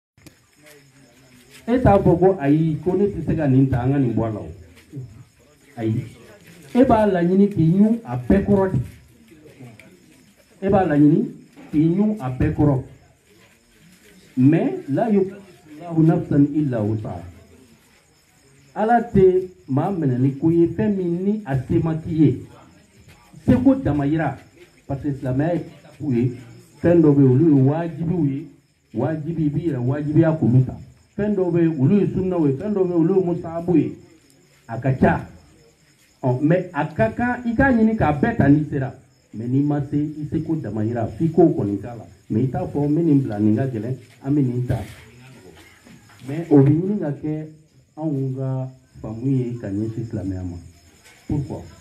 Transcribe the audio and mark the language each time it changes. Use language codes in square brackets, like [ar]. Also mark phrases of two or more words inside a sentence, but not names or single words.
[bm] e t'a fɔ ko ayi ko ne tɛ se ka nin ta an ka nin bɔ a la o ayi e b'a laɲini k'i ɲun a bɛɛ kɔrɔ de e b'a laɲini k'i ɲun a bɛɛ kɔrɔ mais [ar] لا يكلف نفسا إلا وسعها [bm] ala tɛ maa minɛ ni ko ye fɛn min ni a se ma k'i ye seko damayira [fr] parce que [bm] silamɛya ye fɛn dɔ bɛ yen olu ye wajibiw ye wajibi i b'i yɛrɛ wajibiya k'olu ta fɛn dɔw bɛ yen olu ye sunnaw ye fɛn dɔw bɛ yen olu ye musahabu ye a ka ca mais a ka kan i k'a ɲini k'a bɛɛ ta n'i sera mais n'i ma se i seko damayira f'i k'o kɔni k'a la mais i t'a fɔ n bɛ nin bila nin ka gɛlɛn an bɛ nin ta mais o bɛ ɲini ka kɛ anw ka faamu ye ka ɲɛsin silamɛya ma pourquoi